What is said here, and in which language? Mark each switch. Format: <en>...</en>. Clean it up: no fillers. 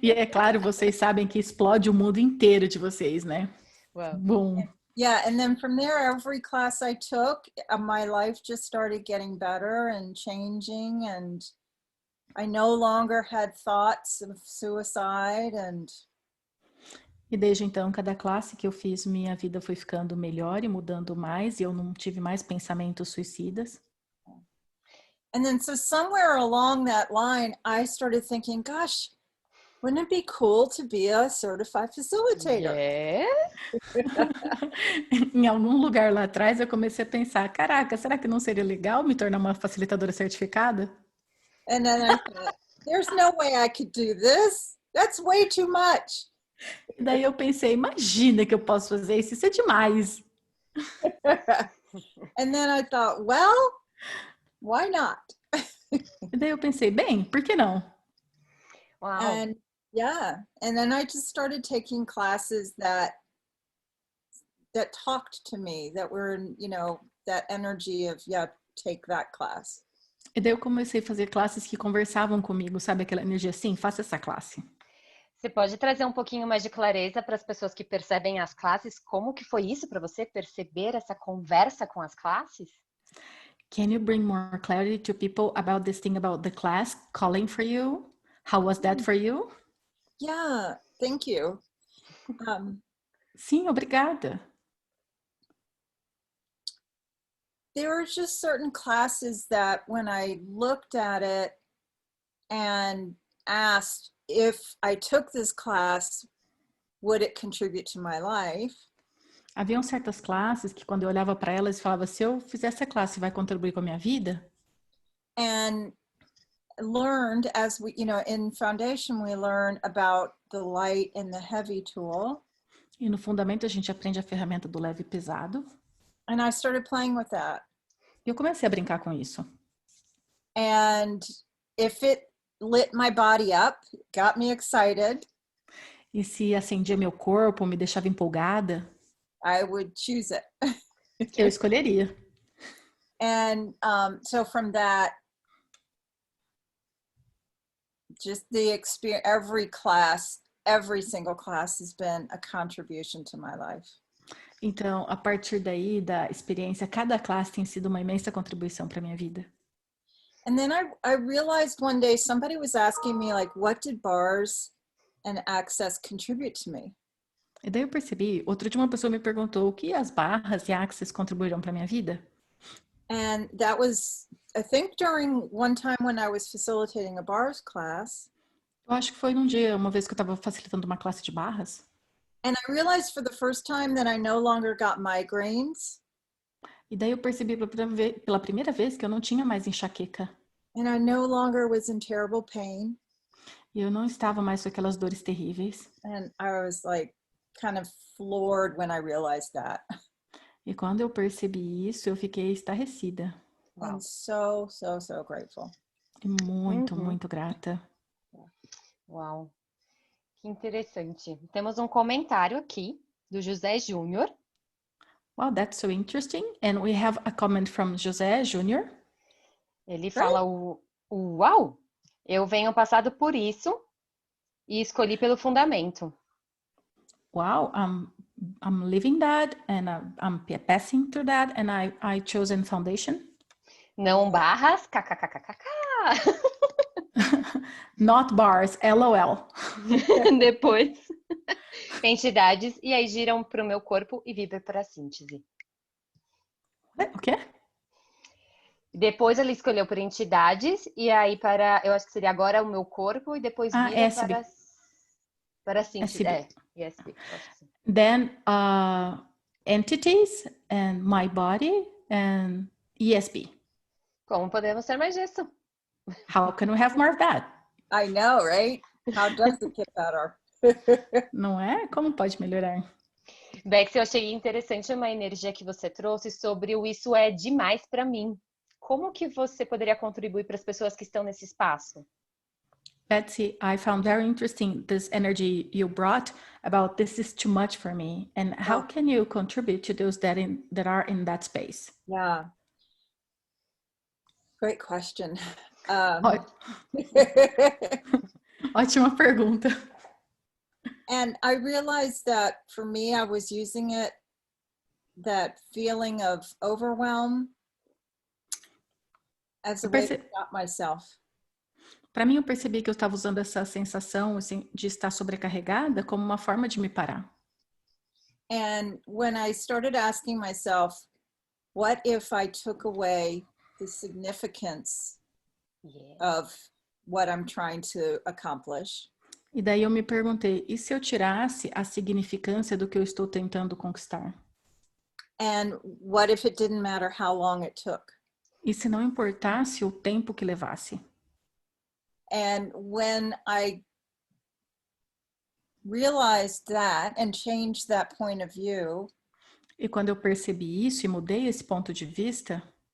<pt>E é claro, vocês sabem que explode o mundo inteiro de vocês, né? Uau. Bom.</pt> <en>Yeah, and then from there, every class I took, my life just started getting better and changing, and I no longer had thoughts of suicide. And</en> <pt>E desde então, cada classe que eu fiz, minha vida foi ficando melhor e mudando mais, e eu não tive mais pensamentos suicidas.</pt> <en>And then so somewhere along that line, I started thinking, gosh, wouldn't it be cool to be a certified facilitator? Yeah.</en> <pt>Em algum lugar lá atrás, eu comecei a pensar, caraca, será que não seria legal me tornar uma facilitadora certificada?</pt> <en>And then I thought, there's no way I could do this. That's way too much.</en> <pt>E daí eu pensei, imagina que eu posso fazer isso, isso é demais.</pt> <en>And then I thought, well, why not?</en> <pt>E daí eu pensei, bem, por que não? Uau.</pt> <en>And yeah, and then I just started taking classes that talked to me, that were, you know, that energy of, yeah, take that class.</en> <pt>E daí eu comecei a fazer classes que conversavam comigo, sabe aquela energia assim, faça essa classe. Você pode trazer um pouquinho mais de clareza para as pessoas que percebem as classes? Como que foi isso para você, perceber essa conversa com as classes?</pt> <en>Can you bring more clarity to people about this thing about the class calling for you? How was that for you? Yeah, thank you.</en> <pt>Sim, obrigada.</pt> <en>There were just certain classes that when I looked at it and asked if I took this class, would it contribute to my life?</en> <pt>Haviam certas classes que quando eu olhava para elas, eu falava, se eu fizer essa classe, vai contribuir com a minha vida?</pt> <en>And learned, as we, you know, in foundation, we learn about the light and the heavy tool.</en> <pt>E no fundamento a gente aprende a ferramenta do leve e pesado.</pt> <en>And I started playing with that.</en> <pt>E eu comecei a brincar com isso.</pt> <en>And if it lit my body up, got me excited,</en> <pt>E se acendia meu corpo, me deixava empolgada,</pt> <en>I would choose it.</en> <pt>eu escolheria.</pt> <en>And so from that, just the experience, every single class has been a contribution to my life.</en> <pt>Então, a partir daí, da experiência, cada classe tem sido uma imensa contribuição para minha vida.</pt> <en>And then I realized one day somebody was asking me, like, what did bars and access contribute to me?</en> <pt>E daí eu percebi, outro dia uma pessoa me perguntou o que as barras e access contribuíram para minha vida.</pt> <en>And that was, I think, during one time when I was facilitating a bars class.</en> <pt>Eu acho que foi num dia, uma vez que eu estava facilitando uma classe de barras.</pt> <en>And I realized for the first time that I no longer got migraines.</en> <pt>E daí eu percebi pela primeira vez que eu não tinha mais enxaqueca.</pt> <en>And I no longer was in terrible pain.</en> <pt>E eu não estava mais com aquelas dores terríveis.</pt> <en>And I was like kind of floored when I realized that.</en> <pt>E quando eu percebi isso, eu fiquei estarrecida.</pt> <en>I'm so grateful.</en> <pt>E muito, muito grata. Uau, que interessante. Temos um comentário aqui do José Júnior.</pt> <en>Wow, that's so interesting. And we have a comment from José Júnior.</en> <pt>Ele fala uau, eu venho passado por isso e escolhi pelo fundamento.</pt> <en>Wow, I'm living that and I'm passing through that and I chosen foundation.</en> <pt>Não barras, kkkkkk.</pt> <en>Not bars, LOL.</en> <pt>Depois, entidades, e aí giram para o meu corpo e vibram para a síntese. O quê? Depois ele escolheu por entidades, e aí eu acho que seria agora o meu corpo, e depois vira para a síntese. ESB, acho que sim.</pt> <en>Then entities and my body and ESB.</en> <pt>Como podemos ter mais disso?</pt> <en>How can we have more of that? I know, right? How does it get better?</en> <pt>Não é? Como pode melhorar? Bex, eu achei interessante uma energia que você trouxe sobre o isso é demais para mim. Como que você poderia contribuir para as pessoas que estão nesse espaço?</pt> <en>Betsy, I found very interesting this energy you brought about this is too much for me. And how can you contribute to those that are in that space? Yeah. Great question.</en> <pt>Ótima pergunta.</pt> <en>And I realized that for me, I was using it, that feeling of overwhelm, as a way to stop myself.</en> <pt>Para mim, eu percebi que eu estava usando essa sensação assim, de estar sobrecarregada como uma forma de me parar.</pt> <en>And when I started asking myself, what if I took away the significance of what I'm trying to accomplish?</en> <pt>E daí eu me perguntei, e se eu tirasse a significância do que eu estou tentando conquistar?</pt> <en>And what if it didn't matter how long it took?</en> <pt>E se não importasse o tempo que levasse?</pt> <en>And when I realized that and changed that point of view,</en> <pt>e quando eu percebi isso e mudei esse ponto de vista,</pt>